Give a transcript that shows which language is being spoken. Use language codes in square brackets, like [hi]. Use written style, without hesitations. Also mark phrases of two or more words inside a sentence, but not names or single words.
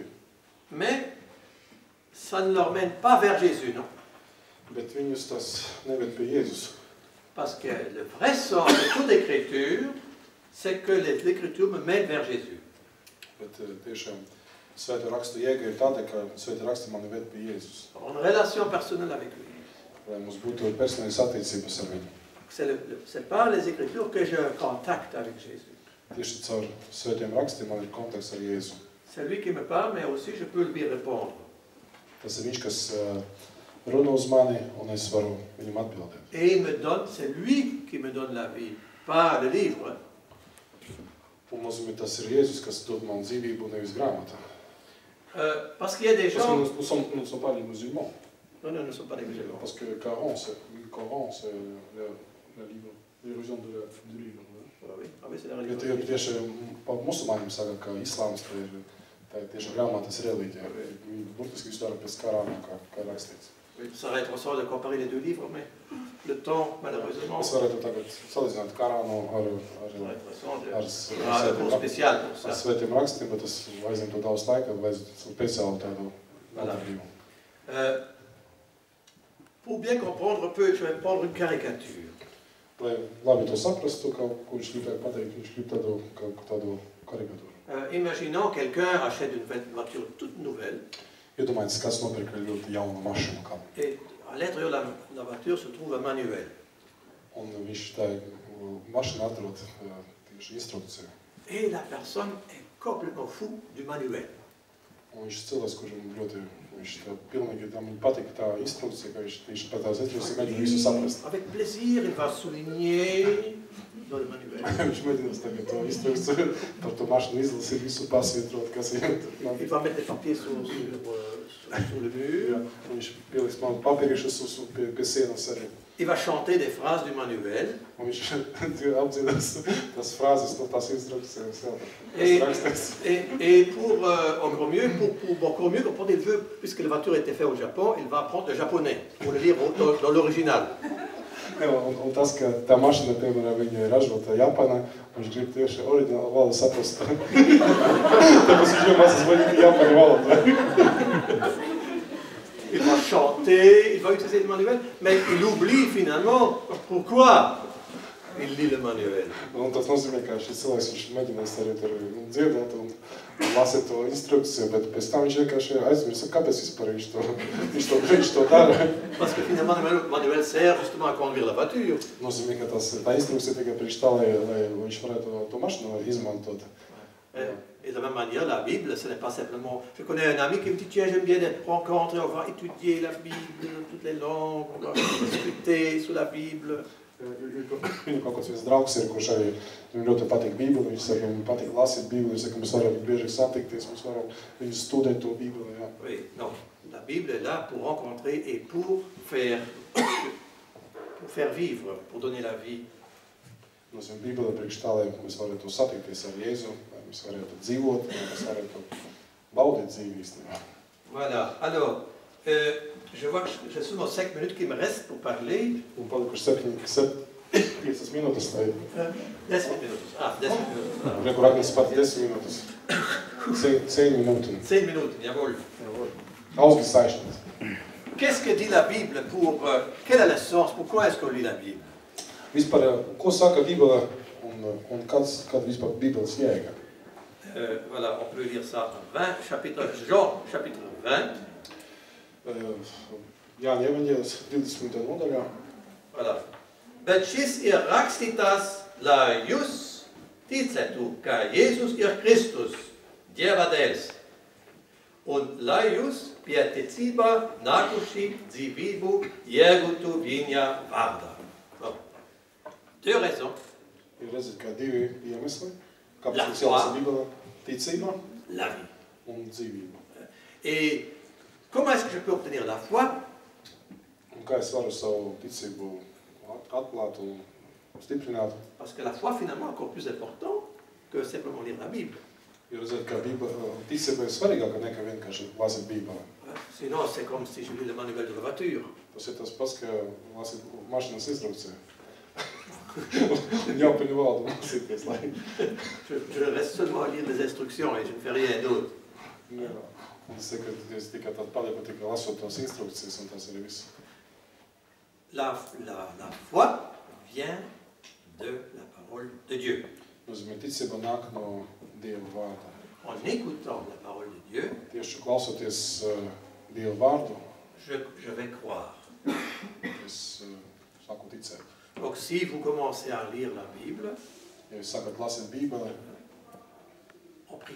[fr] mais ça ne leur mène pas vers Jésus, non? [lv] bet viņus tas neved pie Jēzus. [fr] Parce que le vrai sens de toute écriture, c'est que l'écriture me mène vers Jésus. [lv] Bet tiešām Svēto rakstu jēga ir tāda, ka Svēto rakstu mani ved pie Jēzus. [fr] Une relation personnelle avec lui. [lv] Lai mums būtu personīgas attiecības ar viņu. [fr] C'est par les écritures que j'ai un contact avec Jésus. [lv] Tieši caur Svētiem rakstiem man ir kontakts ar Jēzu. [fr] C'est lui qui me parle, mais aussi je peux lui répondre. [lv] Tas ir viņš, kas runa uz mani, un es varu viņam atbildēt. [fr] Et il me donne, c'est lui qui me donne la vie, pas le livre. [lv] Un nozīmē, tas ir Jēzus, kas dod man dzīvību, nevis grāmata. [fr] Parce qu'il y a des Parce que gens... nous ne sommes pas les musulmans. Non, nous ne sommes pas des musulmans. Parce que le Coran, c'est la livre, l'illusion du livre. Ah oui, c'est la [lv] Jo [fr] religion. [lv] tieši par musulmaņiem saka, ka islāms tā ir tieši grāmatas reliģija. Viņi burtiski visu dara pēc Korāna, kā rakstīts. [fr] Ça va être ressort de comparer les deux livres, mais le temps, malheureusement, [lv] Es varētu tagad salīdzināt Korānu [fr] ça va être ressort de... [lv] ar [fr] un cours spécial pour ça. [lv] svētiem rakstiem, bet tas aizņemtu daudz laika, vajadzētu speciālu tādu interviju. [fr] Pour bien comprendre un peu, je vais prendre une caricature. [lv] Lai labi to saprastu, ko viņš gribēja pateikt, viņš grib tādu karikatūru. [fr] Imaginons quelqu'un achète une voiture toute nouvelle. [lv] Iedomājieties, kāds nopirka ļoti jaunu mašīnu kam. [fr] Et à l'intérieur de la voiture se trouve un manuel. [lv] Un viņš tā mašīna atrod tieši instrukciju. [fr] Et la personne est complètement fou du manuel. [lv] Un viņš cilvēks, kurš ļoti, viņš tā pilnīgi, tam viņa patika tā instrukcija, ka viņš pat tās instrukcijas mēģina visu saprast. [fr] Avec plaisir, il va souligner dans le manuel. [lv] Viņš mēģinās tagad to instrukciju par to mašīnu izlasīt, visu pasvietrot, kas viņam tur nav. [fr] Il va mettre les papiers sur le mur. [lv] Viņš pieliks man papīrišus pie sienas arī. [fr] Il va chanter des phrases du manuel. [lv] Un viņš apdziedās tās frāzes no tās instrukcijas. [fr] Et pour encore mieux, pour encore mieux comprendre, il veut, puisque la voiture a été faite au Japon, il va apprendre le japonais pour le lire dans l'original. [lv] Un tas, ka tā mašīna, piemēram, viņa ir ražota Japānā, viņš grib tieši oriģinālu valodu saprast. Tāpēc viņš jau mācās vaļīgi Japāņu valodu. [fr] Il va chanter, il va utiliser le manuel, mais il oublie finalement pourquoi il lit le manuel. [lv] Un tas nozīmē, ka šis cilvēks viņš mēģinās arī tur dziedāt un lasīt to instrukciju, bet pēc tam viņš vienkārši aizmirst, kāpēc vispār viņš to dara. [fr] Parce que finalement le manuel sert justement à conduire la voiture. [lv] Nozīmē, ka tā instrukcija tikai priekš tā, lai viņš varētu to mašīnu izmantot. [fr] Et de la même manière, la Bible, ce n'est pas simplement... Je connais un ami qui me dit, tiens, j'aime bien des rencontres, on va étudier la Bible dans toutes les langues, on va discuter sur la Bible. [lv] Viņam kaut kāds viens draugs ir, kurš arī viņam ļoti patīk Bībeli, viņš saka, viņam patīk lasīt Bībeli, viņš saka, mēs varam bieži satikties, mēs varam viņu studēt to Bībeli, jā. [fr] Oui, non, la Bible est là pour rencontrer et pour faire vivre, pour donner la vie. [lv] Nozīmē, Bībele priekš tā, lai mēs varētu satikties ar Jēzu, lai mēs varētu dzīvot, lai mēs varētu baudīt dzīvi īstenībā. [fr] Voilà, alors, je vois que j'ai seulement 5 minutes qui me restent pour parler. [lv] Un palikuši 5 minūtes, lai... [fr] 10 minutes. Ah, 10 minutes. [lv] Reku Ragnis pat 10 minūtes. 10 minūtes. [fr] 10 minutes, jawohl. [lv] Augsts saišanas. [fr] Qu'est-ce que dit la Bible pour... quelle est le sens? Pourquoi est-ce qu'on lit la Bible? [lv] Vispār, ko saka Bībele un kāda vispār Bībeles jēga? [fr] Voilà, on peut lire ça en 20, Jean, chapitre 20. [lv] Jāņa evaņģēlis 20. nodaļā. [fr] Voilà. [lv] Bet šis ir rakstītās, lai jūs ticētu, ka Jēzus ir Kristus, Dieva dēls, un lai jūs pie ticībā nākuši dzīvību iegūtu viņa vārdā. [fr] Deux raisons. [lv] Ir redzēt, kā divi iemesli, kāpēc mums jālasa Bībele ticība [fr] La vie. [lv] un dzīvība. [fr] Et comment est-ce que je peux obtenir la foi? [lv] Un kā es varu savu ticību atklāt un stiprināt? [fr] Parce que la foi, finalement, est encore plus important que simplement lire la Bible. [lv] Ir redzēt, ka ticība ir svarīgāka nekā vienkārši lasīt Bībeli. [fr] Sinon, c'est comme si je lis le manuel de la voiture. [lv] Tas ir tas pats, ka lasīt mašīnas instrukciju. Jāpaņu valodu lasīties, lai... [fr] Je reste seulement à lire les instructions et je ne fais rien d'autre. [lv] Jā. Un es saku, ka es tikai tad palieku tikai lasot tos instrukcijas un tas arī viss. [fr] La foi vient de la parole de Dieu. [lv] Nozīmē, ticība nāk no Dieva vārda. [fr] En écoutant la parole de Dieu, [lv] Tieši klausoties Dieva vārdu, [fr] je vais croire. [lv] es sāku ticēt. [fr] Donc si vous commencez à lire la Bible, [lv] Ja jūs sākat lasīt Bībeli, [fr] en priant,